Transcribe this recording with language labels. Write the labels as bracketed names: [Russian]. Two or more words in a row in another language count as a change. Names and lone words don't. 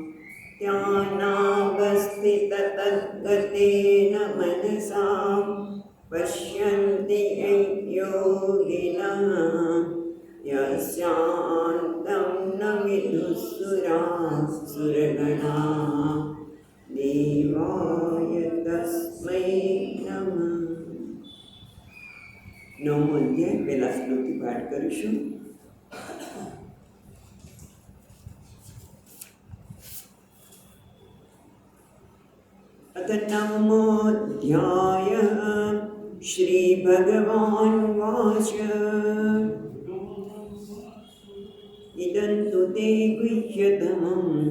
[Sanskrit] ध्यानावस्थिततद्गतेन मनसा पश्यन्ति योगिनः यस्यान्तं न विदुःसुरासुरगणाः देवाय तस्मै नमः। [Gujarati] નવમો અધ્યાય પહેલા શ્લોકથી પાઠ કરીશું. [Sanskrit] अथ नवमोऽध्यायः श्रीभगवानुवाच इदं तु ते गुह्यतमं